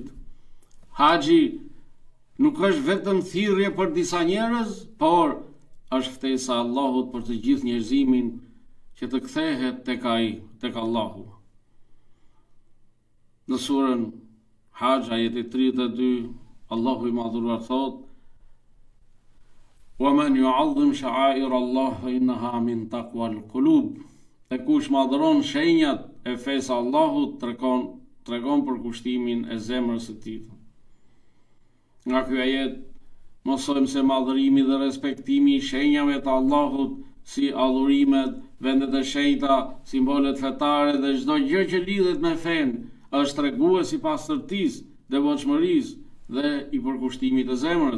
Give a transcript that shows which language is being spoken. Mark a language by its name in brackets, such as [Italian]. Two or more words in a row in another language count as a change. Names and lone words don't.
[Albanian] Haxhi nuk është vetëm thirrje për disa njerëz, por është ftesa e Allahut për të gjithë njerëzimin që të kthehet tek ai, tek Allahu. Në surën Hajj ajeti 32, Allahu i madhuruar thot: [Arabic] "ومن يعظم شعائر الله فإنها من تقوى القلوب." [Albanian] E kush madhron shenjat e fesë Allahut tregon për kushtimin e zemrës së tij. Nga ky ajet mësojmë se madhërimi dhe respektimi i shenjave të Allahut, si adhurimet, vendet e shenjta, simbolet fetare dhe çdo gjë që lidhet me fen, është tregues i pastërtisë, devotshmërisë dhe i përkushtimit të zemrës.